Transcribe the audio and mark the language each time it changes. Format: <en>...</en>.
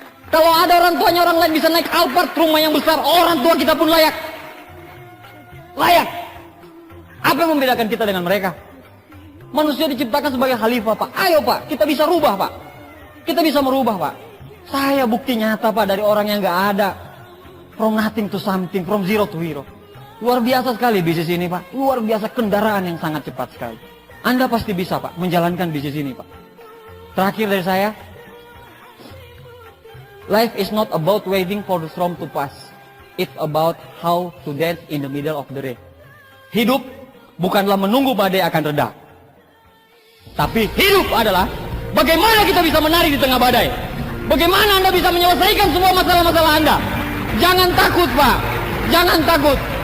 <id>Kalau ada orang tuanya orang lain bisa naik Alphard, rumah yang besar, orang tua kita pun layak. Layak. Apa yang membedakan kita dengan mereka? Manusia diciptakan sebagai khalifah, Pak. Ayo, Pak, kita bisa rubah, Pak. Kita bisa merubah, Pak. Saya bukti nyata, Pak, dari orang yang nggak ada.</id> <en>From nothing to something, from zero to hero.</en> <id>Luar biasa sekali bisnis ini, Pak. Luar biasa, kendaraan yang sangat cepat sekali. Anda pasti bisa, Pak, menjalankan bisnis ini, Pak. Terakhir dari saya,</id> <en>life is not about waiting for the storm to pass. It's about how to dance in the middle of the rain.</en> <id>Hidup bukanlah menunggu badai akan reda. Tapi hidup adalah bagaimana kita bisa menari di tengah badai. Bagaimana Anda bisa menyelesaikan semua masalah-masalah Anda. Jangan takut, Pak. Jangan takut.</id>